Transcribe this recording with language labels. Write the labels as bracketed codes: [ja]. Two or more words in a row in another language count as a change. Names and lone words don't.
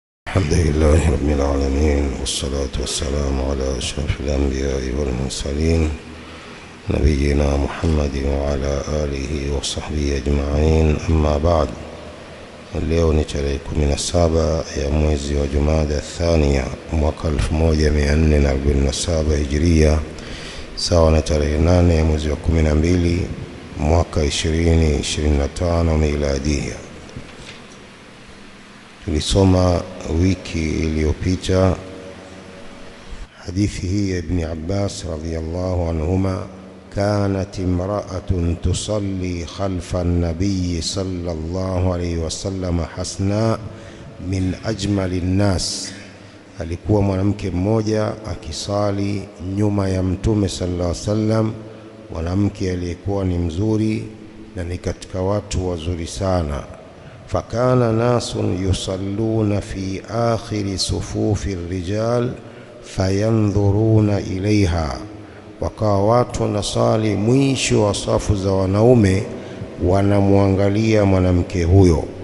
[ar] الحمد لله رب العالمين، والصلاة والسلام على أشرف الأنبياء والمرسلين نبينا محمد وعلى آله وصحبه أجمعين. أما بعد. [sw] Leo ni tarehe 17 ya mwezi wa Jumada Thania mwaka 1447 Hijria, sawa na tarehe 8 ya mwezi wa 12 mwaka 2025 Miladia. Tulisoma wiki iliyopita hadithi hii ya Ibn Abbas [ar] رضي الله عنهما: كانت امرأة تصلي خلف النبي صلى الله عليه وسلم حسناء من أجمل الناس. [sw] alikuwa mwanamke mmoja akisali nyuma ya mtume [ar] صلى الله عليه وسلم, [sw] mwanamke aliyekuwa ni mzuri na ni katika watu wazuri sana. [ar] فكان ناس يصلون في آخر صفوف الرجال فينظرون إليها, [sw] wakawa watu wanasali mwisho wa safu za wanaume wanamwangalia mwanamke huyo.